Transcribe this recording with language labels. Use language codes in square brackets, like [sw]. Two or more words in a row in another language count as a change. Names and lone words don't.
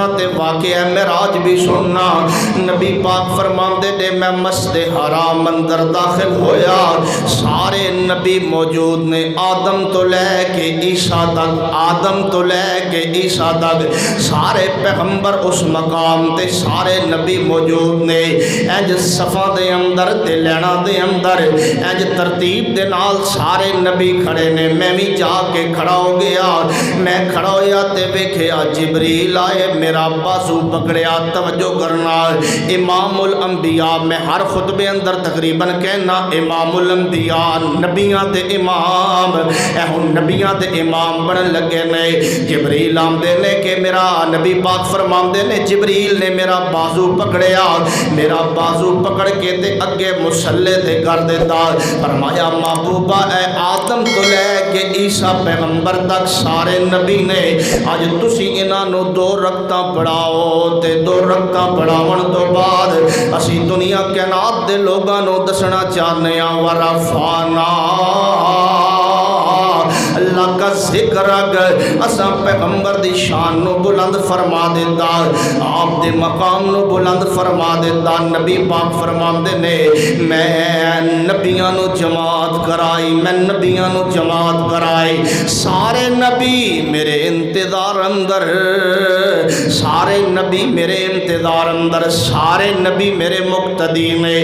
[pa] تے واقعہ معراج بھی سننا نبی پاک فرماندے نے میں مسجد حرام اندر داخل ہویا سارے نبی موجود نے آدم تو لے کے عیسیٰ تک آدم تو لے کے عیسیٰ تک سارے پیغمبر اس مقام تے سارے نبی موجود نے انج صفا دے اندر تے لینا دے اندر انج ترتیب دے نال سارے نبی کھڑے نے، میں بھی جا کے کھڑا ہو گیا۔ میں کھڑا ہویا تے ویکھیا جبریل آئے، میرا بازو پکڑیا۔ توجہ کرنا، امام الانبیاء، میں ہر خطبے اندر تقریباً کہنا امام الانبیاء، نبیاں دے امام، اے ہن نبیاں دے امام بنن لگے نے۔ جبریل آمدے نے کہ میرا نبی پاک فرماندے نے جبریل نے میرا بازو پکڑیا، میرا بازو پکڑ کے تے اگے مصلے تے کر دیتا۔ فرمایا محبوبہ اے آدم تو لے کے عیسیٰ پیغمبر تک سارے نبی نے، اج تسی انہاں نو 2 رکعتاں پڑھاؤ تے 2 رکعتاں پڑھاون تو بعد اسی دنیا کائنات دے لوگاں نو دسنا چاہنے ہاں ورفعنا اللہ کا ذکر اساں پیغمبر دی شان نو بلند فرما دیتا، آپ دے مقام نو بلند فرما دیتا۔ نبی پاک فرماندے نے میں نبیاں نو جماعت کرائی، میں نبیاں نو جماعت کرائی، سارے نبی میرے انتظار اندر، سارے نبی میرے انتظار اندر، سارے نبی میرے مقتدی میں۔